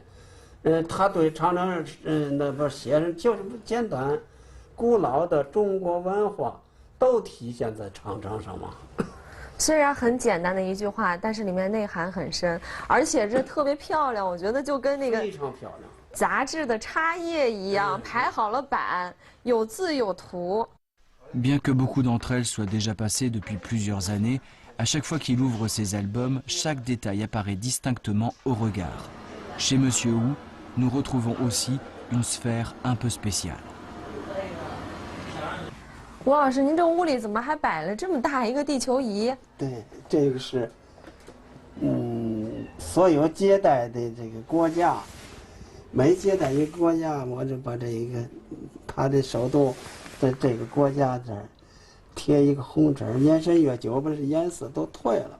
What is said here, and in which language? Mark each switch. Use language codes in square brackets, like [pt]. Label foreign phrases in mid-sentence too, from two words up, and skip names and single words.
[zh] 他对长城那边写上就是简单，古老的中国文化都体现在长城上嘛。虽然很简单的一句话，但是里面内涵很深，而且这特别漂亮。我觉得就跟那个非常漂亮杂志的插页一样，排好了版，有字有图。 [fr] Bien que beaucoup d'entre elles soient déjà passées depuis plusieurs années, à chaque fois qu'il ouvre ses albums, chaque détail apparaît distinctement au regard. Chez Monsieur Wu, nous retrouvons aussi une sphère un peu spéciale. [zh] 吴老师，您这屋里怎么还摆了这么大一个地球仪？对，这个是，所有接待的这个国家，每接待一个国家，我就把这个他的首都在这个国家这儿贴一个红纸，延伸越久，不是颜色都退了。